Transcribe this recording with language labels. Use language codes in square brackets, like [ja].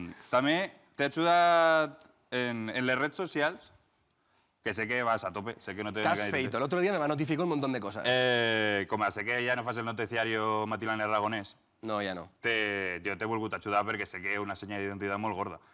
[ca] També t'he ajudat en les redes socials, que sé que vas a tope, sé que no te... [es] ¿Qué has feito? El otro día me notificó un montón de cosas. [ca] Com a sé que ja no fas el noticiario matinal aragonès, [es] No, ya no. [ca] jo t'he volgut ajudar perquè sé que és una senya d'identitat molt gorda.